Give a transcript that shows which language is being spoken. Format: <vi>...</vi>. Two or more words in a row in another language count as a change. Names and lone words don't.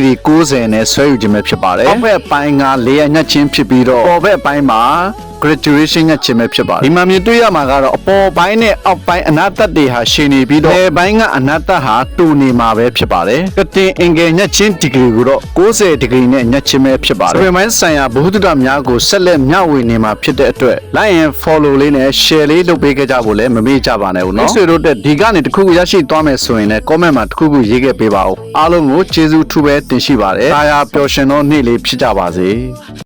<my>ရီ90နဲ့ဆွဲယူခြင်းပဲဖြစ်ပါတယ်။အောက်ဘက်အပိုင်းက400ညှက်ချင်းဖြစ်ပြီးတော့ပေါ်ဘက်အပိုင်းမှာ graduation ညှက်ချင်းပဲဖြစ်ပါတယ်။ဒီမှာမြင်တွေ့ရမှာကတော့ အပေါ်ပိုင်းနဲ့အောက်ပိုင်းအနာတတ်တွေဟာရှည်နေပြီးတော့အပိုင်းကအနာတတ်ဟာတူနေမှာပဲဖြစ်ပါတယ်။ကတင်အင်္ဂယ်ညှက်ချင်းဒီဂရီကိုတော့90ဒီဂရီနဲ့ညှက်ချင်းပဲဖြစ်ပါတယ်။ဒီပိုင်းဆိုင်ရာဘုဟုတ္တများကိုဆက်လက်မျှဝေနေမှာဖြစ်တဲ့အတွက်</my> <en>like and follow</en> <my>လေးနဲ့ share လေးလုပ်ပေးကြဖို့လည်းမမေ့ကြပါနဲ့ဦးနော်။ဆွေတို့တက်ဒီကနေတခုခုရရှိသွားမယ်ဆိုရင်လည်း comment မှာတခုခုရေးခဲ့ပေးပါဦး။အားလုံးကိုကျေးဇူးထူးပဲတင်ရှိပါတယ်။အားရပျော်ရွှင်သောနေ့လေးဖြစ်ကြပါစေ။</my>